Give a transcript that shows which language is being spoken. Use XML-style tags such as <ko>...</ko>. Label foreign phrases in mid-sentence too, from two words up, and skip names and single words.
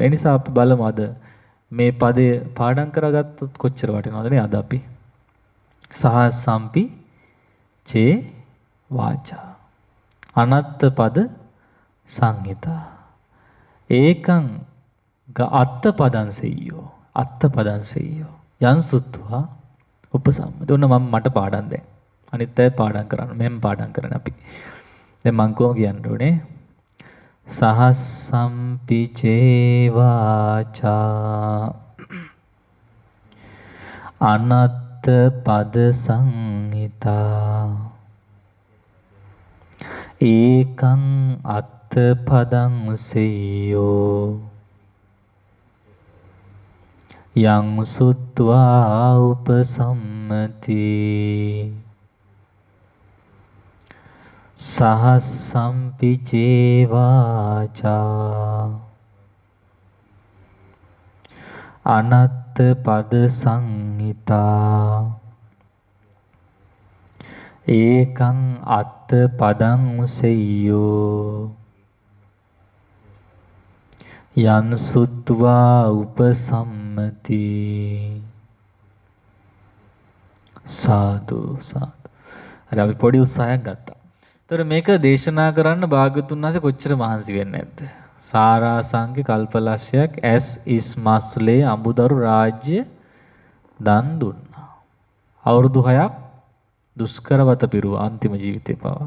<si>ඒ නිසා අපි බලමු අද මේ පදය පාඩම් කරගත්තොත් කොච්චර වටිනවද නේ අද අපි.</si> <pi>සහස්සම්පි චේ වාචා අනත්ත පද සංහිතා ඒකං අත්ත පදං සෙය්‍යෝ අත්ත පදං සෙය්‍යෝ යං සුත්වා උපසම්මද.</pi> <si>ඔන්න මට පාඩම් දැන් අනිත් අය පාඩම් කරන්න මෙහෙම පාඩම් කරන්න අපි. දැන් මං කොහොම කියන්න ඕනේ</si> <pi>සහස්සම්පි චේ වාචා අනත්ත පද සංහිතා ඒකං අත්ත පදං සෙය්‍යෝ යං සුත්වා උපසම්මති සහස්සම්පි චේ වාචා අනත්ත පද සංහිතා ඒකං අත්ත පදං සෙය්‍යෝ යං සුත්වා උපසම්මති. සාදු සාදු.</pi> <si>හරි අපි පොඩි උත්සාහයක් ගත්තා. ඒතර මේක දේශනා කරන්න භාග්‍යවතුන් වහන්සේ කොච්චර මහන්සි වෙන්නේ නැද්ද? සාරාංශික කල්පලක්ෂයක් ඇස් ඉස් මස්ලේ අඹදරු රාජ්‍ය දන් දුන්නා. අවුරුදු 6ක් දුෂ්කරවත පිරුව අන්තිම ජීවිතේ පවා.</si>